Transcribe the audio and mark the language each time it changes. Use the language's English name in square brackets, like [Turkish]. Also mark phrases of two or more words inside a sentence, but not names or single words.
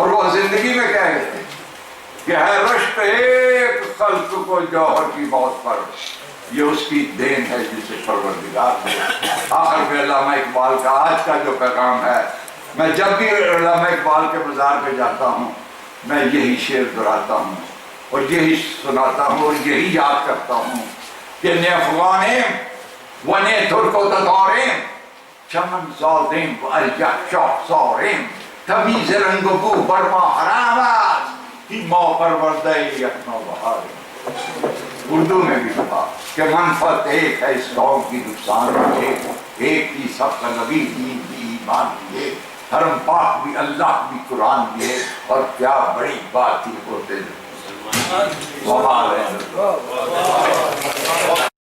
[Urdu] اور وہ زندگی میں کہہ گئے تھے کہ ہے رشک ایک خلق کو جوہر کی موت پر، یہ اس کی دین ہے جسے پروردگار ہے. آخر میں علامہ اقبال کا آج کا جو پیغام ہے، میں جب بھی علامہ اقبال کے مزار پہ جاتا ہوں میں یہی شعر دہراتا ہوں اور یہی سناتا ہوں اور یہی یاد کرتا ہوں کہ [Persian] نے افغانیم و نے ترک و تتاریم چمن زادیم و الجک شاہ ساریم تمیز رنگ و بو برما حرام است ہی ما پروردہ یکنا بہاریم. [Urdu] اردو میں بھی کہا کہ منفعت ایک ہے اس قوم کی، نقصان ایک کی، سب کا نبی دین بھی ایمان بھی ہے، حرم پاک بھی اللہ بھی قرآن بھی ہے، اور کیا بڑی بات ہی ہوتے ہیں.